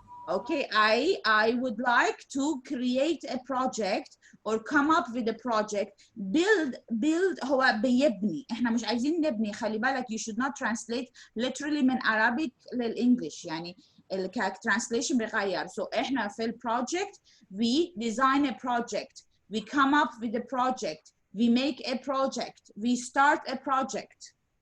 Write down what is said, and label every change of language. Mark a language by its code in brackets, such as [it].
[en] Okay, I would like to create a project or come up with a project. [ar] Build هو بيبني. احنا مش عايزين نبني، خلي بالك [en] you should not translate literally [ar] من Arabic للإنجليش، يعني translation بيغير. [en] So [ar] احنا في البروجكت [en] we design a project, we come up with a project, we make a project, we start a project.